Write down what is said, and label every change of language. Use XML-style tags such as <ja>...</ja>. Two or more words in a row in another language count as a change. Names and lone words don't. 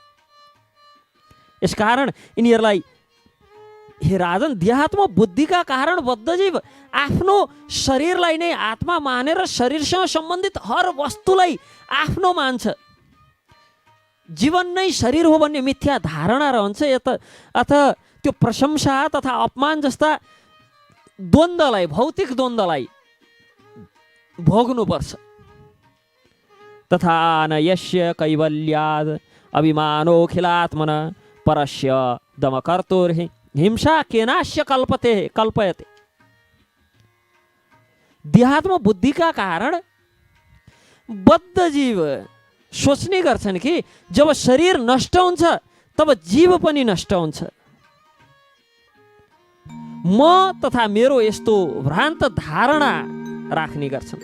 <ne>यसकारण यिनीहरूलाई हे राजन, देहात्म बुद्धिका कारण बद्धजीव आफ्नो शरीरलाई नै आत्मा मानेर शरीरसँग सम्बन्धित हर वस्तुलाई आफ्नो मान्छ। जीवन नै शरीर हो भन्ने मिथ्या धारणा रहन्छ। अथवा त्यो प्रशंसा तथा अपमान जस्ता द्वन्द्वलाई, भौतिक द्वन्द्वलाई भोग्नुपर्छ।</ne> <sa>तथा न यस्य कैवल्याद अभिमानो खिलात्मना परस्य दमकर्तुर्हि हिंसा केनास्य कल्पयते।</sa> <ne>देहात्म बुद्धिका कारण बद्धजीव सोच्ने गर्छन् कि जब शरीर नष्ट हुन्छ तब जीव पनि नष्ट हुन्छ। म तथा मेरो यस्तो भ्रान्त धारणा राख्ने गर्छन्।</ne>